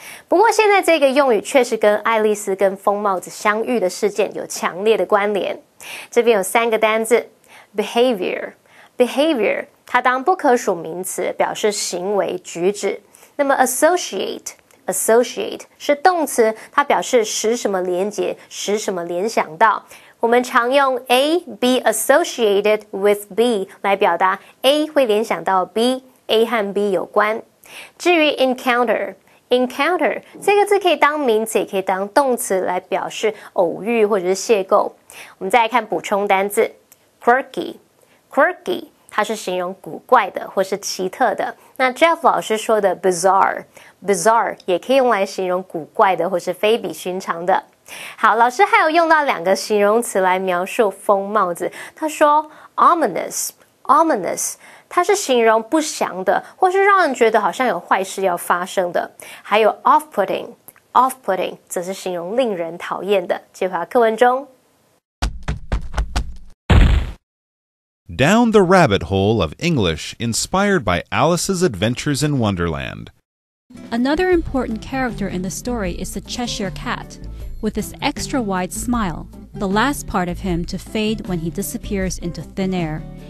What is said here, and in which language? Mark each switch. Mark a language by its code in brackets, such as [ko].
[zh] 不过现在这个用语确实跟爱丽丝跟疯帽子相遇的事件有强烈的关联。这边有3个单字 behavior 它当不可数名词表示行为举止。那么 associate 是动词，它表示使什么连结，使什么联想到。我们常用 [en] A be associated with B [zh] 来表达 A 会联想到 B，A 和 B 有关。至于 encounter 这个字可以当名词也可以当动词来表示偶遇或者是邂逅。我们再来看补充单字 quirky 它是形容古怪的或是奇特的。那 Jeff 老师说的 bizarre 也可以用来形容古怪的或是非比寻常的。好，老师还有用到2个形容词来描述疯帽子。他说 ominous它是形容不祥的，或是让人觉得好像有坏事要发生的。还有 off-putting 则是形容令人讨厌的。接回到课文中。 [en] Down the rabbit hole of English inspired by Alice's Adventures in Wonderland. Another important character in the story is the Cheshire Cat, with his extra wide smile, the last part of him to fade when he disappears into thin air.